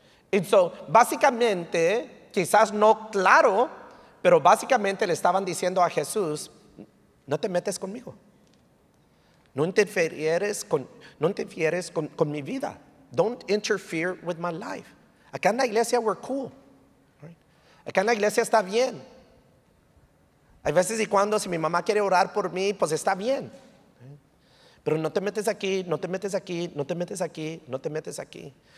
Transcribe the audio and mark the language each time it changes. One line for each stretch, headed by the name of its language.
Spanish: Y so, básicamente, quizás no claro, pero básicamente le estaban diciendo a Jesús, no te metes conmigo. No interfieres con mi vida.
English: Don't interfere with my life.
Spanish: Acá en la iglesia
English: we're cool. Right?
Spanish: Acá en la iglesia está bien. Hay veces y cuando si mi mamá quiere orar por mí, pues está bien. Pero no te metes aquí, no te metes aquí, no te metes aquí, no te metes aquí.